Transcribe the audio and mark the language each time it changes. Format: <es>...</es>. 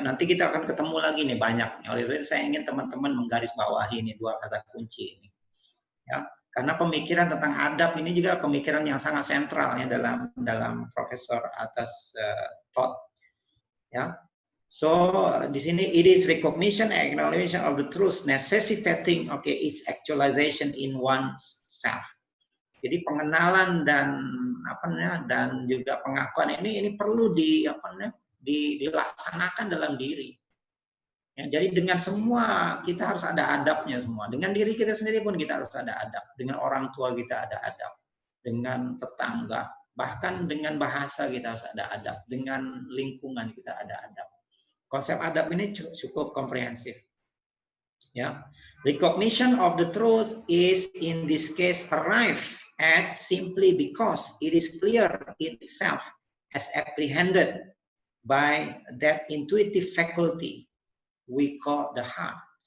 <id>Nanti kita akan ketemu lagi nih banyak, oleh itu saya ingin teman-teman menggarisbawahi ini dua kata kunci ini, ya, karena pemikiran tentang adab ini juga pemikiran yang sangat sentral, ya, dalam Profesor Atas thought, ya.</id> <en>So</en> <id>di sini</id> <en>it is recognition and acknowledgement of the truth necessitating its actualization in oneself.</en> <id>Jadi pengenalan dan juga pengakuan ini perlu dilaksanakan dalam diri. Ya, jadi dengan semua kita harus ada adabnya semua. Dengan diri kita sendiri pun kita harus ada adab. Dengan orang tua kita ada adab. Dengan tetangga, bahkan dengan bahasa kita harus ada adab. Dengan lingkungan kita ada adab. Konsep adab ini cukup komprehensif.</id> <en>Ya, recognition of the truth is in this case arrived at simply because it is clear in itself as apprehended by that intuitive faculty we call the heart.</en>